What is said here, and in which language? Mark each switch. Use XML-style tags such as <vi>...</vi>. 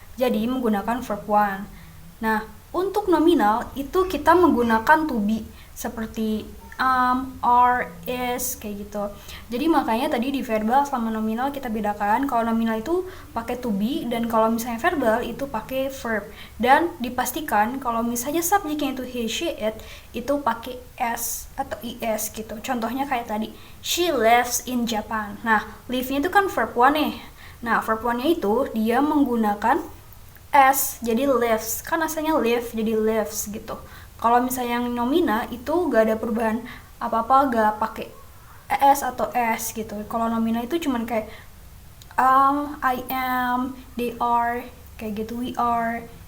<id>Jadi menggunakan verb 1. Nah, untuk nominal itu kita menggunakan to be seperti are, is, kayak gitu. Jadi makanya tadi di verbal sama nominal kita bedakan. Kalau nominal itu pakai to be dan kalau misalnya verbal itu pakai verb. Dan dipastikan kalau misalnya subjeknya itu he, she, it itu pakai s atau es gitu. Contohnya kayak tadi,</id> <en>she lives in Japan.</en> <id>Nah, live-nya itu kan verb 1 nih. Nah, verb 1-nya itu dia menggunakan s jadi lives. Kan asalnya live jadi lives gitu. Kalau misalnya yang nomina itu gak ada perubahan apa-apa, gak pakai es atau s gitu. Kalau nominal itu cuman kayak I am, they are, kayak gitu, we are.</id>